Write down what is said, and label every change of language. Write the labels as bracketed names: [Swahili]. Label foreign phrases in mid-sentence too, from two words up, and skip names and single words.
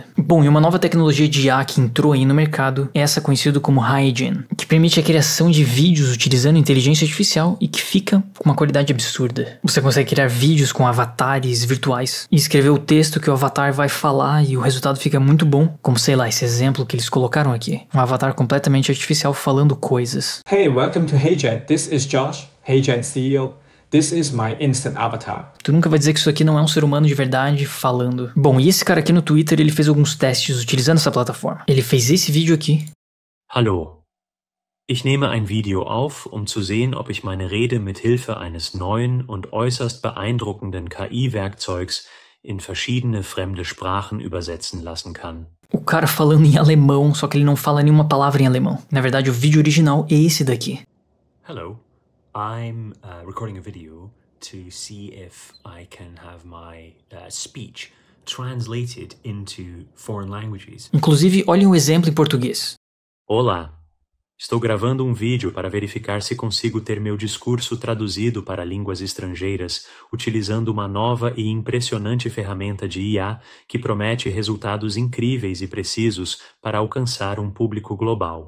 [Portuguese] Bom, e uma nova tecnologia de IA que entrou aí no mercado é essa conhecida como HiGen, que permite a criação de vídeos utilizando inteligência artificial e que fica com uma qualidade absurda. Você consegue criar vídeos com avatares virtuais e escrever o texto que o avatar vai falar e o resultado fica muito bom, como sei lá, esse exemplo que eles colocaram aqui. Um avatar completamente artificial falando coisas. [English] Hey, welcome to HeyGen. This is Josh, HeyGen CEO. This is my instant avatar. [Portuguese] Tu nunca vai dizer que isso aqui não é um ser humano de verdade falando. Bom, e esse cara aqui no Twitter, ele fez alguns testes utilizando essa plataforma. Ele fez esse vídeo aqui. [German] Hallo. Ich nehme ein Video auf, um zu sehen, ob ich meine Rede mit Hilfe eines neuen und äußerst beeindruckenden KI-Werkzeugs in verschiedene fremde Sprachen übersetzen lassen kann. [Portuguese] O cara falando em alemão, só que ele não fala nenhuma palavra em alemão. Na verdade, o vídeo original é esse daqui. [English] Hello. I'm recording a video to see if I can have my speech translated into foreign languages. [Portuguese] Inclusive, olhem o exemplo em português. Olá. Estou gravando um vídeo para verificar se consigo ter meu discurso traduzido para línguas estrangeiras, utilizando uma nova e impressionante ferramenta de IA que promete resultados incríveis e precisos para alcançar um público global.